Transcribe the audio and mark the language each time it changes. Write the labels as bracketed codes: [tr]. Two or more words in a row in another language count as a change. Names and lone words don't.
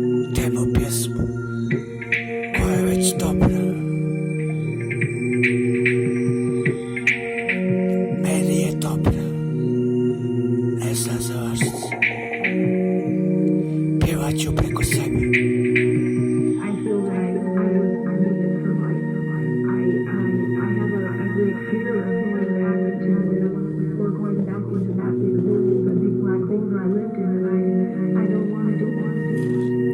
[hr] temu pjesmu koja je već dobra. Meni je dobra, ne znam za vas. Pjevat ću preko sebe. [en] I feel that I'm living for life. I have a great fear of going back to before going backwards and after the building the big black hole that I lived in, and I don't want to do it.